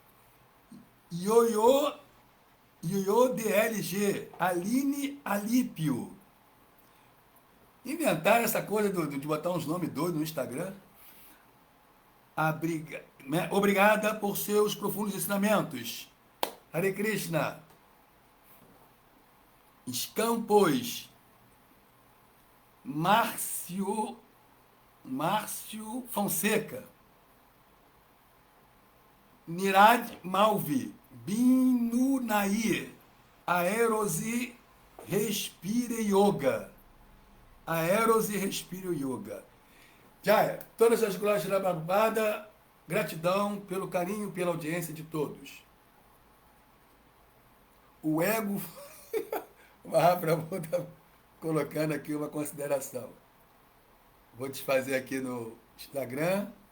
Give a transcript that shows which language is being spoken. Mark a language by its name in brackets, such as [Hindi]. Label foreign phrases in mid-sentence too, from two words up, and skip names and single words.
[Portuguese] Yoyo DLG. Aline Alípio. Inventaram essa coisa de botar uns nomes doidos no Instagram. Obrigada por seus profundos ensinamentos. [Sanskrit] Hare Krishna. [Portuguese] Escampos. Márcio Fonseca. Nirad Malvi. Binunair. Aerose Respire Yoga. Jaya, todas as glórias da Prabhupada, gratidão pelo carinho, pela audiência de todos. O ego, o Mahaprabhu está colocando aqui uma consideração. Vou desfazer aqui no Instagram.